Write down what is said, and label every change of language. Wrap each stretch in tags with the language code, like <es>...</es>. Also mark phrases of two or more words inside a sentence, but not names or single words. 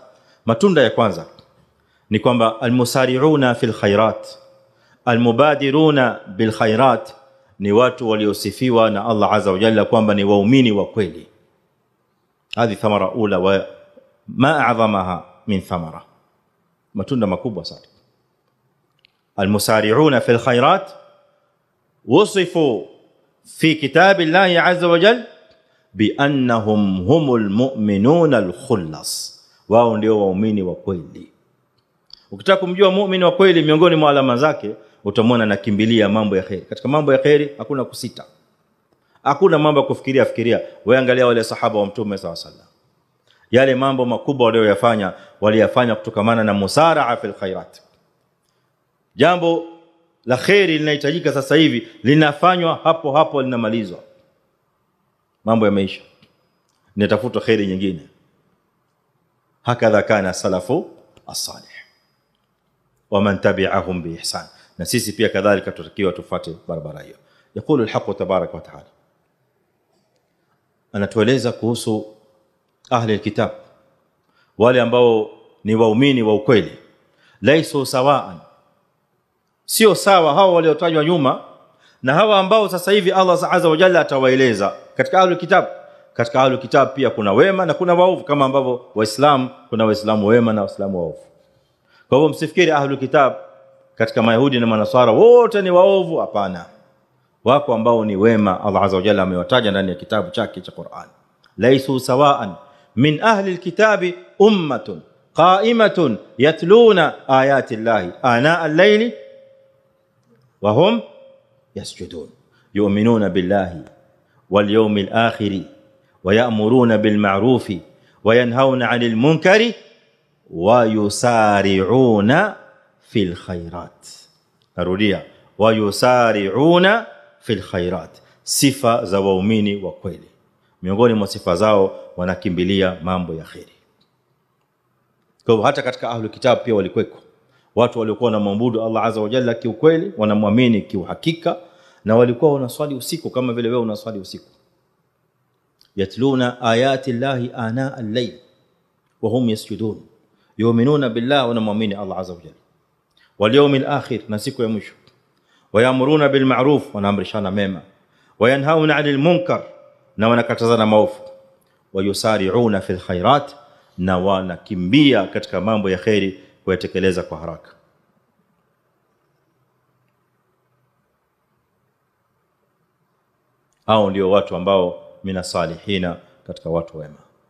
<sw>Matunda ya kwanza ni kwamba</sw> <ar>المسارعون في الخيرات، المبادرون بالخيرات</ar> <sw>ni watu waliosifiwa na</sw> <ar>الله عز وجل</ar> <sw>kwamba ni waumini wa kweli.</sw> <ar>هذه ثمرة أولى وما أعظمها من ثمرة,</ar> <sw>matunda makubwa sana.</sw> <ar>المسارعون في الخيرات وصفوا في كتاب الله عز وجل بأنهم هم المؤمنون الخلص،</ar> <sw>wao ndio waumini wa kweli. Ukitaka kumjua muumini wa kweli, miongoni mwa alama zake utamwona anakimbilia mambo ya khair. Katika mambo ya khair hakuna kusita, hakuna mambo ya kufikiria. Wewe angalia wale sahaba wa Mtume SAW, yale mambo makubwa waliyafanya kutokamana na</sw> <ar>مسارعة في الخيرات.</ar> <sw>Jambo la khairi linahitajika sasa hivi, linafanywa hapo hapo, linamalizwa. Mambo ya maisha, nitafuta khairi nyingine.</sw> <ar>هكذا كان السلف الصالح ومن تبعهم بإحسان.</ar> <sw>Na sisi pia kadhalika tutakiwa tufuate barabara hiyo.</sw> <ar>يقول الحق تبارك وتعالى,</ar> <sw>anatueleza kuhusu</sw> <ar>أهل الكتاب,</ar> <sw>wale ambao ni waumini wa ukweli.</sw> <ar>ليسوا سواء,</ar> <sw>sio sawa hao waliotajwa nyuma na hawa ambao sasa hivi</sw> <ar>الله عز وجل</ar> <sw>atawaeleza katika</sw> <ar>أهل الكتاب.</ar> <sw>Katika</sw> <ar>أهل الكتاب</ar> <sw>pia kuna wema na kuna waovu, kama ambavyo Waislamu kuna Waislamu wema na Waislamu waovu. Kwa hivyo msifikiri</sw> <ar>أهل الكتاب</ar> <sw>katika Mayahudi na Manasara wote ni waovu, hapana. Wako ambao ni wema,</sw> <ar>الله عز وجل</ar> <sw>amewataja ndani ya kitabu chake cha Qur'an.</sw> <ar>ليسوا سواء من أهل الكتاب أمة قائمة يتلون آيات الله آناء الليل وهم يسجدون يؤمنون بالله واليوم الآخر ويأمرون بالمعروف وينهون عن المنكر ويسارعون في الخيرات. أروديا ويسارعون في الخيرات.</ar> <sw>صفة za waumini wa kweli, miongoni mwa sifa zao wanakimbilia mambo ya khairi. Kwa hata katika ahlul kitab pia walikuweko watu waliokuwa wanamwabudu</sw> <ar>الله عز وجل</ar> <sw>kiukweli, wanamwamini kiuhakika, na walikuwa wanaswali usiku kama vile wewe unaswali usiku.</sw> <ar>يتلون آيات الله آناء الليل وهم يسجدون يؤمنون بالله، wanamwamini الله عز وجل واليوم الآخر,</ar> <sw>na siku ya mwisho.</sw> <ar>ويأمرون بالمعروف,</ar> <sw>wanaamrishana mema.</sw> <ar>وينهون عن المنكر,</ar> <sw>na wanakatazana maovu.</sw> <ar>ويسارعون في الخيرات,</ar> <sw>na wanakimbia katika mambo ya khairi kuyatekeleza kwa haraka. Hao ndio watu ambao</sw> <ar>من الصالحين,</ar> <sw>katika watu wema.</sw>